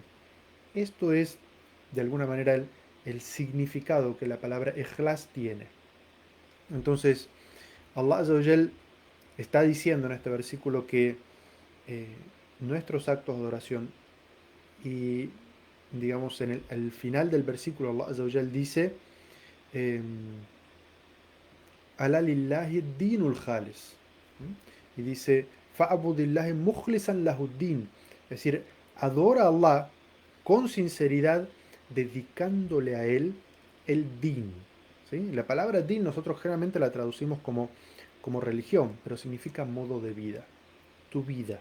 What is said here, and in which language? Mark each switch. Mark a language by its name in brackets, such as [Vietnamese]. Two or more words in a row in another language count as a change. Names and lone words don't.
[Spanish] Esto es, de alguna manera, el significado que la palabra ikhlas tiene. Entonces, [Arabic] الله عز وجل [Spanish] está diciendo en este versículo que eh, nuestros actos de adoración, y digamos en el final del versículo [Arabic] الله عز وجل [Spanish] dice: [Arabic] ألا لله الدين الخالص. [Spanish] Y dice: [Arabic] فاعبد الله مخلصا له الدين. [Spanish] Es decir, adora a Allah con sinceridad, dedicándole a Él el din. ¿Sí? La palabra din nosotros generalmente la traducimos como religión, pero significa modo de vida, tu vida.